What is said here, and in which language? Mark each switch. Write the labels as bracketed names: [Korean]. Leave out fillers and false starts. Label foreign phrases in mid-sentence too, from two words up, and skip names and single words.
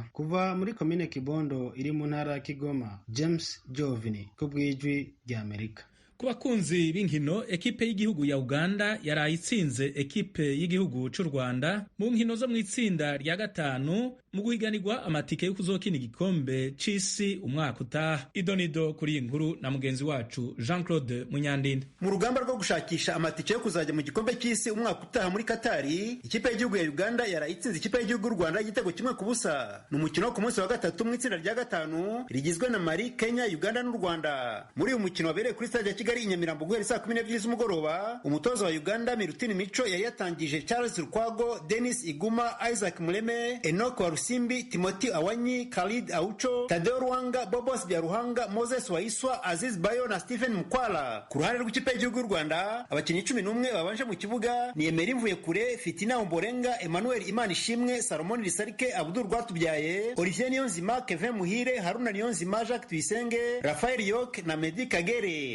[Rundi] Kuva muri komine Kibondo iri mu ntara ya Kigoma, James Jovini ku bw'ijwi rya Amerika. Ku bakunzi b'inkino, ekipe y'igihugu ya Uganda yaraye itsinze ekipe y'igihugu cy'u Rwanda mu nkino zo mu itsinda rya 5 mu guhiganirwa amatike yo kuzokina igikombe c'isi umwaka utaha. Idonido kuri iyi nkuru na mugenzi wacu Jean-Claude Munyandinda. Mu rugamba rwo gushakisha amatike yo kuzajya mu gikombe c'isi umwaka utaha muri Katari, ikipe y'igihugu ya Uganda yaraye itsinze ikipe y'igihugu y'u Rwanda igitego 1-0. Ni umukino wo ku munsi wa 3 mu itsinda rya 5 rigizwe na Mali, Kenya, Uganda n'u Rwanda. Muri uyu mukino wabereye kuri stade ya Kigali Nyamirambo guhera saa 12 z'umugoroba, umutoza wa Uganda Mirutini Micho yari yatangije Charles Rukwago, Dennis Iguma, Isaac Muleme, Enoch Warusimbi, Timothy Awanyi, Khalid Aucho, Tadeo Ruhanga, Bobos Byaruhanga, Moses Waiswa, Aziz Bayo na Stephen Mukwala. Ku ruhande rw'ikipe y'igihugu y'u Rwanda, abakinnyi 11 babanje mu kibuga ni Emery Mvuyekure, Fitina Omborenga, Emmanuel Imanishimwe, Salomon Risarike, Abdul Rwatubyaye, Olivier Niyonzima, Kevin Muhire, Haruna Niyonzima, Jacques Tuyisenge, Rafael Yok na Medi Kagere.